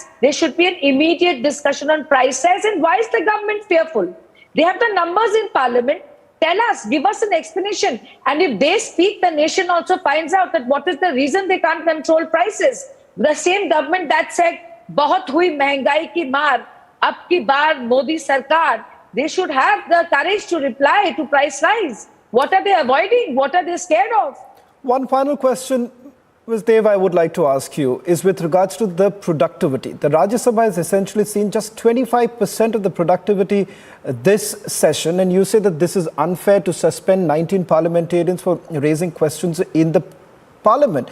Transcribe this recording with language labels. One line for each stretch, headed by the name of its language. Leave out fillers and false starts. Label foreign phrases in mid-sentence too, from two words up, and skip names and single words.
English: There should be an immediate discussion on price rise. And why is the government fearful? They have the numbers in parliament. Tell us, give us an explanation. And if they speak, the nation also finds out that what is the reason they can't control prices. The same government that said,
Hindi: "बहुत हुई महंगाई की मार, अब की बार मोदी सरकार,"
English: they should have the courage to reply to price rise. What are they avoiding? What are they scared of? One final question, Ms. Dev, I would like to ask you is with regards to the productivity. The Rajya Sabha has essentially seen just 25% of the productivity this session, and you say that this is unfair to suspend 19 parliamentarians for raising questions in the Parliament.